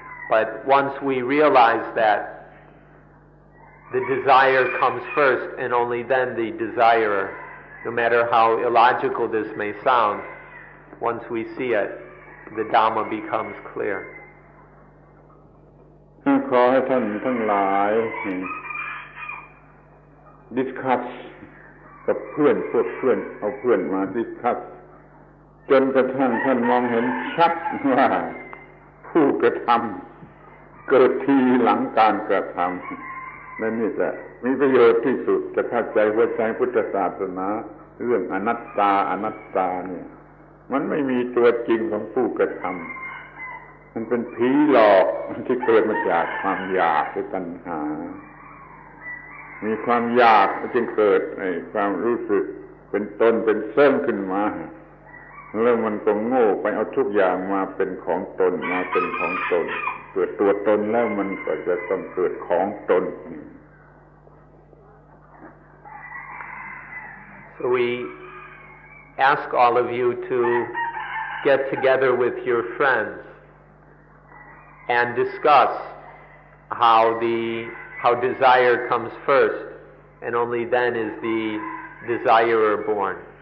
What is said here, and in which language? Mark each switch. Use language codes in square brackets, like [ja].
[en] But once we realize that the desire comes first and only then the desirer, no matter how illogical this may sound, once we see it, the Dhamma becomes clear. [th] ขอให้ท่านทั้งหลายดิสคัสกับเพื่อนพวกเพื่อนเอาเพื่อนมาดิสคัสจนกระทั่งท่านมองเห็นชัดว่า ผู้กระทำเกิดทีหลังการกระทำนั่นนี่จะมีประโยชน์ที่สุดจะเข้าใจหัวใจพุทธศาสนาเรื่องอนัตตาเนี่ยมันไม่มีตัวจริงของผู้กระทำมันเป็นผีหลอกที่เกิดมาจากความอยากหรือตัณหา มีความอยากจึงเกิดความรู้สึกเป็นตนเป็นเส้นขึ้นมาแล้วมันก็โง่ไปเอาทุกอย่างมาเป็นของตนมาเป็นของตนเกิดตัวตนแล้วมันก็จะต้องเกิดของตน [en] So we ask all of you to get together with your friends and discuss how desire comes first, and only then is the desirer born.